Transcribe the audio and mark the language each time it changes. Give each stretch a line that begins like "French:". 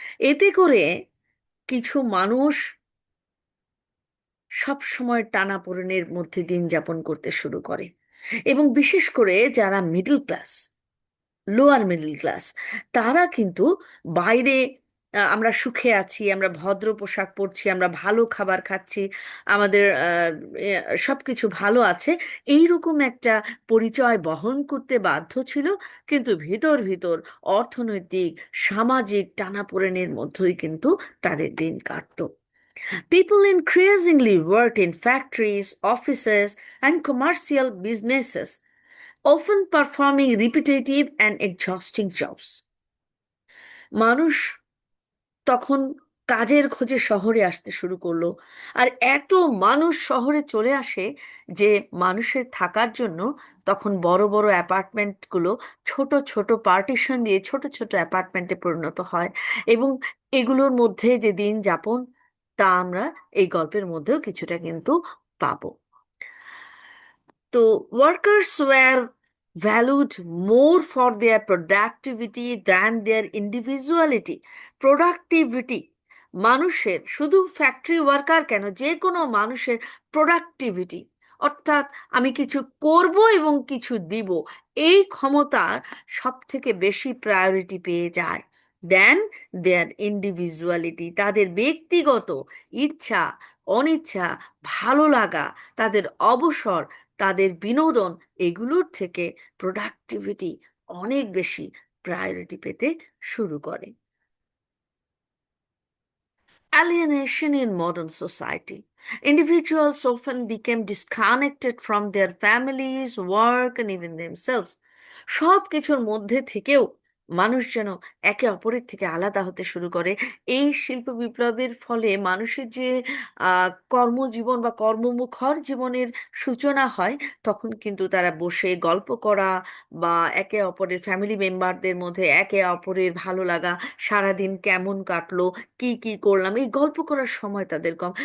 Bangla: এতে করে কিছু মানুষ সব সময় টানাপোড়েনের মধ্যে দিন যাপন করতে শুরু করে, এবং বিশেষ করে যারা middle class, lower middle class, তারা কিন্তু বাইরে আমরা সুখে আছি, আমরা ভদ্র পোশাক পরছি, আমরা ভালো খাবার খাচ্ছি, আমাদের সবকিছু ভালো আছে, এইরকম একটা পরিচয় বহন করতে বাধ্য ছিল। কিন্তু ভিতর ভিতর অর্থনৈতিক, সামাজিক টানাপোড়েনের মধ্যেই কিন্তু তাদের দিন কাটতো।
English: People increasingly worked in factories, offices, and commercial businesses, often performing repetitive and exhausting jobs.
Bangla: মানুষ তখন কাজের খোঁজে শহরে আসতে শুরু করলো। আর এত মানুষ শহরে চলে আসে যে মানুষের থাকার জন্য তখন বড় বড় অ্যাপার্টমেন্টগুলো ছোট ছোট পার্টিশন দিয়ে ছোট ছোট অ্যাপার্টমেন্টে পরিণত হয়। এবং এগুলোর মধ্যে যে দিন যাপন, তা আমরা এই গল্পের মধ্যেও কিছুটা কিন্তু পাবো।
English: So, workers were valued more for their productivity than their individuality.
Bangla: Productivity, মানুষের, শুধু ফ্যাক্টরি ওয়ার্কার কেন, যে কোনো মানুষের প্রোডাক্টিভিটি, অর্থাৎ আমি কিছু করব এবং কিছু দিব, এই ক্ষমতা সব থেকে বেশি প্রায়োরিটি পেয়ে যায়
English: Then their individuality.
Bangla: তাদের ব্যক্তিগত ইচ্ছা, অনিচ্ছা, ভালো লাগা, তাদের অবসর, তাদের বিনোদন, এগুলোর থেকে প্রোডাক্টিভিটি অনেক বেশি প্রায়োরিটি পেতে শুরু করে।
English: Alienation in modern society. Individuals often became disconnected from their families, work, and even themselves.
Bangla: সব কিছুর মধ্যে থেকেও মানুষ যেন একে অপরের থেকে আলাদা হতে শুরু করে। এই শিল্প বিপ্লবের ফলে মানুষের যে কর্মজীবন বা কর্মমুখর জীবনের সূচনা হয়, তখন কিন্তু তারা বসে গল্প করা বা একে অপরের ফ্যামিলি মেম্বারদের মধ্যে একে অপরের ভালো লাগা, সারাদিন কেমন কাটলো, কি কি করলাম, এই গল্প করার সময় তাদের কম।